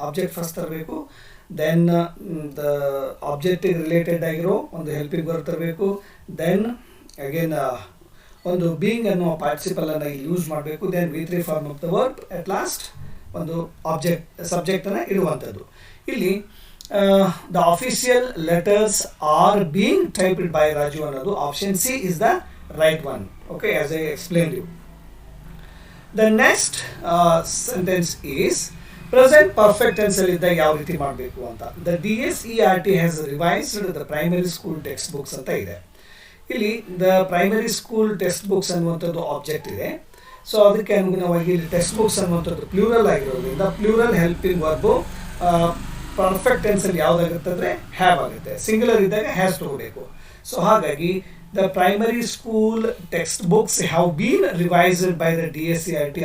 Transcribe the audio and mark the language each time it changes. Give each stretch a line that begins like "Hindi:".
Kannada: Object first ತರಬೇಕು, then the ಆಬ್ಜೆಕ್ಟಿಗೆ related ಆಗಿರೋ ಒಂದು ಹೆಲ್ಪಿಂಗ್ ವರ್ಬ್ ತರಬೇಕು, ದೆನ್ ಅಗೇನ್ ಒಂದು ಬೀಯಿಂಗ್ ಅನ್ನೋ ಪಾರ್ಟಿಸಿಪಲನ್ನು ಇಲ್ಲಿ ಯೂಸ್ ಮಾಡಬೇಕು, then V3 form of the verb, at last ಒಂದು ಸಬ್ಜೆಕ್ಟನ್ನು ಇಡುವಂಥದ್ದು.
English: ಇಲ್ಲಿ the official letters are being typed by Raju
Kannada: ಅನ್ನೋದು option C
English: is the right one. Okay, as I explained you. The next sentence is present perfect tense
Kannada: ಅಲ್ಲಿ ಇದ್ದಾಗ ಯಾವ ರೀತಿ ಮಾಡಬೇಕು ಅಂತ.
English: The DSERT has revised the primary school textbooks
Kannada: ಅಂತ ಇದೆ. ಇಲ್ಲಿ
English: the primary school textbooks
Kannada: ಅನ್ನುವಂಥದ್ದು ಆಬ್ಜೆಕ್ಟ್ ಇದೆ. ಸೊ ಅದಕ್ಕೆ ಅನುಗುಣವಾಗಿ ಇಲ್ಲಿ ಟೆಕ್ಸ್ಟ್ ಬುಕ್ಸ್ ಅನ್ನುವಂಥದ್ದು ಪ್ಲೂರಲ್ ಆಗಿರೋದ್ರಿಂದ ಪ್ಲೂರಲ್ ಹೆಲ್ಪಿಂಗ್ ವರ್ಬು ಪರ್ಫೆಕ್ಟ್ ಟೆನ್ಸಲ್ಲಿ ಯಾವುದಾಗುತ್ತೆ ಅಂದರೆ ಹ್ಯಾವ್ ಆಗುತ್ತೆ. ಸಿಂಗುಲರ್ ಇದ್ದಾಗ ಹ್ಯಾಸ್ ತಗೋಬೇಕು.
English: So ಹಾಗಾಗಿ the primary school text books have been revised by the DSERT.